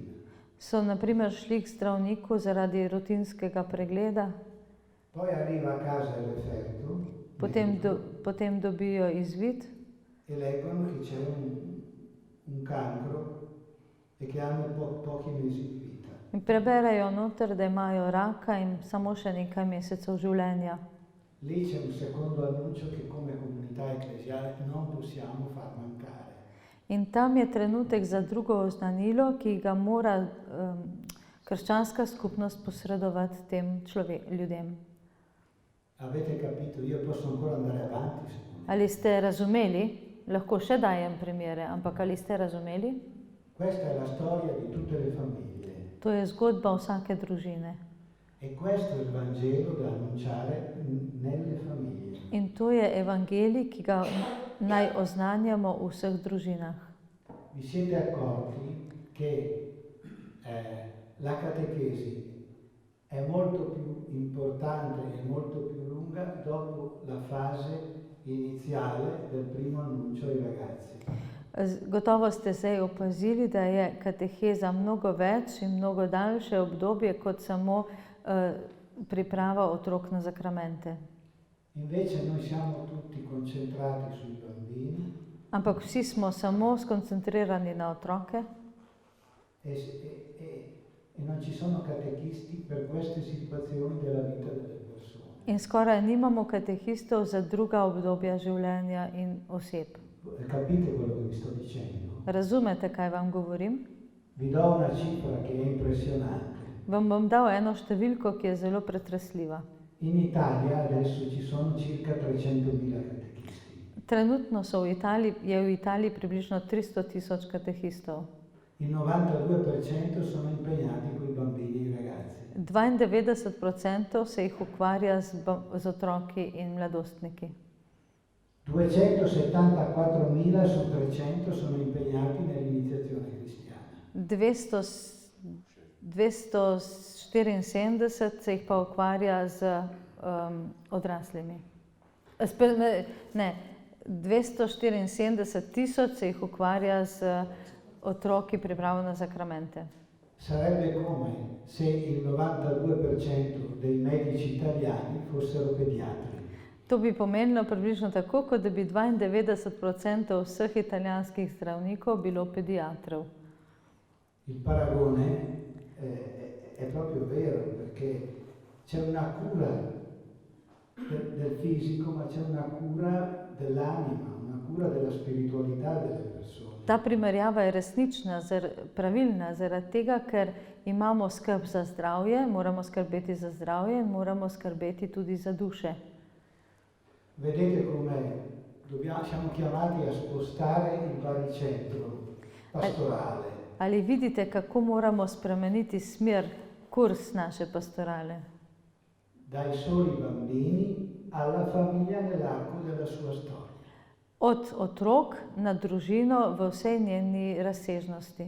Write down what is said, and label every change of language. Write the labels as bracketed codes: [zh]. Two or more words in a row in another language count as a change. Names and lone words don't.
[sl] so na primer šli k zdravniku zaradi rutinskega pregleda, [it] Poi arriva a casa il referto [sl] potem dobijo izvid [it] e leggono che c'è un cancro e che hanno pochi mesi di vita. [sl] in preberejo noter, da imajo raka in samo še nekaj mesecev življenja. [it] Lì c'è un secondo annuncio che come comunità ecclesiale non possiamo far mancare. [sl] In tam je trenutek za drugo oznanilo, ki ga mora krščanska skupnost posredovati tem ljudem. [it] Avete capito? Io posso ancora andare avanti se volete. [sl] Ali ste razumeli? Lahko še dajem primere, ampak ali ste razumeli? [it] Questa è la storia di tutte le famiglie [sl] To je zgodba vsake družine. [it] e questo è il Vangelo da annunciare nelle famiglie. [sl] In to je evangelij, ki ga naj oznanjamo v vseh družinah. [it] Vi siete accorti che la catechesi è molto più importante e molto più lunga dopo la fase iniziale del primo annuncio ai ragazzi. [sl] Gotovo ste zdaj opazili, da je kateheza mnogo več in mnogo daljše obdobje kot samo priprava otrok na zakramente. [it] Invece noi siamo tutti concentrati sui bambini [sl] Ampak vsi smo samo skoncentrirani na otroke [it] e non ci sono catechisti per queste situazioni della vita delle persone. [sl] in skoraj nimamo katehistov za druga obdobja življenja in oseb. [it] Capite quello che vi sto dicendo? [sl] Razumete, kaj vam govorim? [it] Vi do una cifra che è impressionante. [sl] Vam bom dal eno številko, ki je zelo pretresljiva. [it] In Italia adesso ci sono circa 300.000 catechisti. [sl] Trenutno je v Italiji približno 300.000 katehistov. [it] Il 92% sono impegnati con i bambini e i ragazzi. [sl] 92% se jih ukvarja z otroki in mladostniki. [it] 274.000 su 300 sono impegnati nell'iniziazione cristiana. [sl] 274 se jih pa ukvarja z odraslimi. 274.000 se jih ukvarja z otroki pripravo na zakramente. [it] Sarebbe come se il 92% dei medici italiani fossero pediatri. [sl] To bi pomenilo približno tako, kot da bi 92% vseh italijanskih zdravnikov bilo pediatrov. [it] Il paragone è proprio vero perché c'è una cura del fisico, ma c'è una cura dell'anima, una cura della spiritualità delle persone. [sl] Ta primerjava je resnična, pravilna, zaradi tega, ker imamo skrb za zdravje, moramo skrbeti za zdravje in moramo skrbeti tudi za duše. [it] Vedete come siamo chiamati a spostare il baricentro pastorale. [sl] Ali vidite, kako moramo spremeniti smer, kurs naše pastorale? [it] Dai soli bambini alla famiglia nell'arco della sua storia. [sl] Od otrok na družino v vsej njeni razsežnosti.